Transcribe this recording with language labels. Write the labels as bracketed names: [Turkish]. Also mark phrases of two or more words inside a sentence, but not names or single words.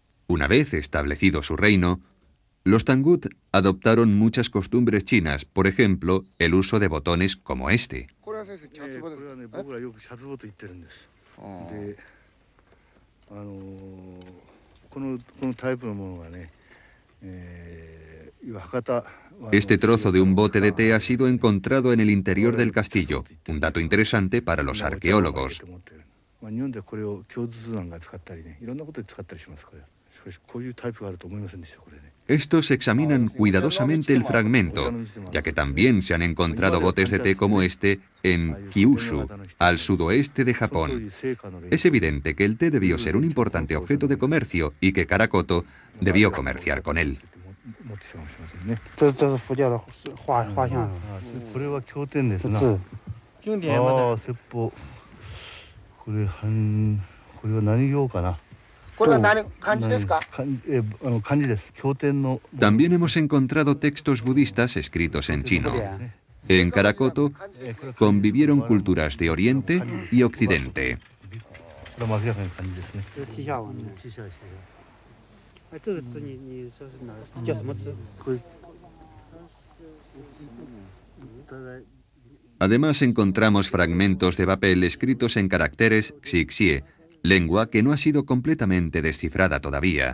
[Spanish] Una vez establecido su reino, los Tangut adoptaron muchas costumbres chinas, por ejemplo, el uso de botones como este. [Japanese] これは先生、チャツボですか？僕らよくシャツボと言ってるんです。で、このタイプのものがね、博多 [Spanish] Este trozo de un bote de té ha sido encontrado en el interior del castillo, un dato interesante para los arqueólogos. [Japanese] 日本ではこれを共通なんか使ったりね、いろんなことで使ったりしますから。しかしこういうタイプがあると思いませんでしたこれね。 [Spanish] Estos examinan cuidadosamente el fragmento, ya que también se han encontrado botes de té como este en Kyushu, al sudoeste de Japón. Es evidente que el té debió ser un importante objeto de comercio y que Karakoto debió comerciar con él. [Chinese] 这是佛教的画像。 [Japanese] これは経典ですな。经典まで。説法。これは何行かな。 [Spanish] También hemos encontrado textos budistas escritos en chino. En Karakoto convivieron culturas de Oriente y Occidente. Además encontramos fragmentos de papel escritos en caracteres xixie, lengua que no ha sido completamente descifrada todavía.